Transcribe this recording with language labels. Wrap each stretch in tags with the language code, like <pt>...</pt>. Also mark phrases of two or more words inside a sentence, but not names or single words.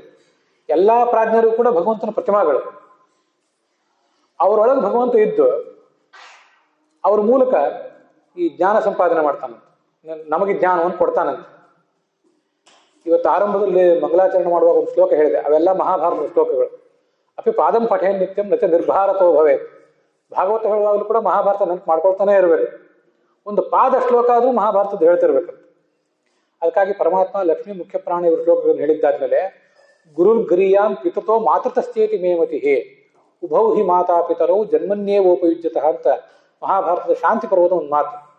<kn>ಎಲ್ಲಾ ಪ್ರಾಜ್ಞರು ಕೂಡ ಭಗವಂತನ ಪ್ರತಿಮಾಗಳು. ಅವರೊಳಗೆ ಭಗವಂತ ಇದ್ದು ಅವ್ರ ಮೂಲಕ ಈ ಜ್ಞಾನ ಸಂಪಾದನೆ ಮಾಡ್ತಾನಂತ, ನಮಗೆ ಜ್ಞಾನವನ್ನು ಕೊಡ್ತಾನಂತ. ಇವತ್ತು ಆರಂಭದಲ್ಲಿ ಮಂಗಲಾಚರಣೆ ಮಾಡುವಾಗ ಒಂದು ಶ್ಲೋಕ ಹೇಳಿದೆ, ಅವೆಲ್ಲ ಮಹಾಭಾರತದ ಶ್ಲೋಕಗಳು.</kn> <sa>ಅಪಿ ಪಾದಂ ಪಠೇನ್ ನಿತ್ಯಂ ನಚ ನಿರ್ಭಾರತೋ ಭವೇತ್.</sa> <kn>ಭಾಗವತ ಹೇಳುವಾಗಲೂ ಕೂಡ ಮಹಾಭಾರತ ನೆನಪು ಮಾಡ್ಕೊಳ್ತಾನೆ ಇರಬೇಕು. ಒಂದು ಪಾದ ಶ್ಲೋಕ ಆದ್ರೂ ಮಹಾಭಾರತದ ಹೇಳ್ತಿರ್ಬೇಕಂತ. ಅದಕ್ಕಾಗಿ ಪರಮಾತ್ಮ, ಲಕ್ಷ್ಮೀ, ಮುಖ್ಯ ಪ್ರಾಣ ಇವರು ಶ್ಲೋಕಗಳನ್ನು ಹೇಳಿದ್ದಾದ್ಮೇಲೆ</kn> <sa>ಗುರುರ್ ಗರಿಯಾಂ ಪಿತತೋ ಮಾತೃತಸ್ಥೇತಿ ಮೇಮತಿ ಹೇ ಉಭೌ ಹಿ ಮಾತಾ ಪಿತರೌ ಜನ್ಮನ್ಯೇವೋಪಯುಜ್ಯತಃ</sa> <kn>ಅಂತ ಮಹಾಭಾರತದ ಶಾಂತಿ ಪರ್ವದ ಒಂದು ಮಾತು.</kn>